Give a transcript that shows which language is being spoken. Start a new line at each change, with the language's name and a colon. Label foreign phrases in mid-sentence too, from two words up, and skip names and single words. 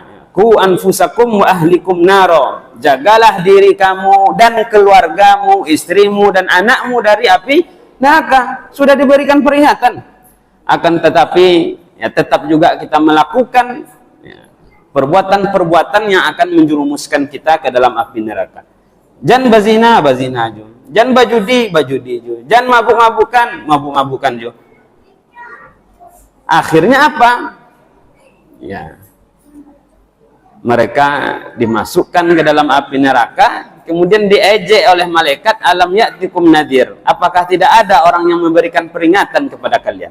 Arabic: قوا أنفسكم وأهليكم نارا,
Indonesian: jagalah diri kamu dan keluargamu, istrimu dan anakmu dari api neraka. Sudah diberikan peringatan. Akan tetapi ya tetap juga kita melakukan perbuatan-perbuatan yang akan menjerumuskan kita ke dalam api neraka.
Minangkabau: Jan bazina, bazina jo. Jan bajudi, bajudi jo. Jan mabuk-mabukan, mabuk-mabukan jo.
Indonesian: Akhirnya apa? Ya, mereka dimasukkan ke dalam api neraka, kemudian diejek oleh malaikat,
Arabic: ألم يأتكم نذير.
Indonesian: Apakah tidak ada orang yang memberikan peringatan kepada kalian?